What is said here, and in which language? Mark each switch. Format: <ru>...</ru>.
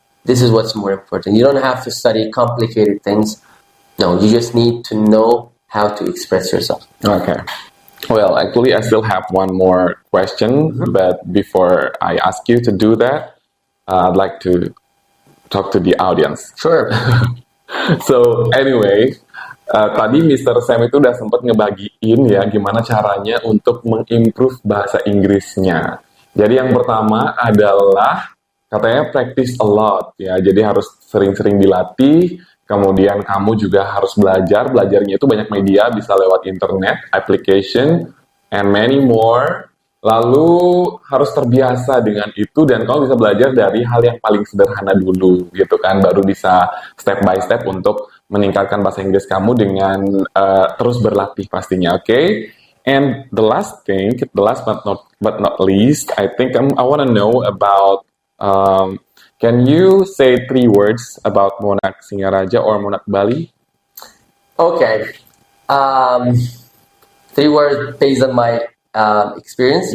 <en>This is what's more important. You don't have to study complicated things. No, you just need to know how to express yourself. Okay. Well, actually, I still have one more question, but before I ask you to do that, I'd like to talk to the audience. Sure. So, anyway, tadi Mr.</en> <id>Sam itu udah sempat ngebagiin ya gimana caranya untuk mengimprove bahasa Inggrisnya. Jadi yang pertama adalah katanya</id> <en>practice a lot</en> <id>ya. Jadi harus sering-sering dilatih. Kemudian kamu juga harus belajar. Belajarnya itu banyak media, bisa lewat internet,</id> <en>application, and many more.</en> <id>Lalu harus terbiasa dengan itu dan kamu bisa belajar dari hal yang paling sederhana dulu gitu kan. Baru bisa step by step untuk meningkatkan bahasa Inggris kamu dengan terus berlatih pastinya, okay?</id> <en>And the last but not least, I think I want to know about can you say 3 words about Monarch Singaraja or Monarch Bali? Okay. 3 words based on my experience?</en>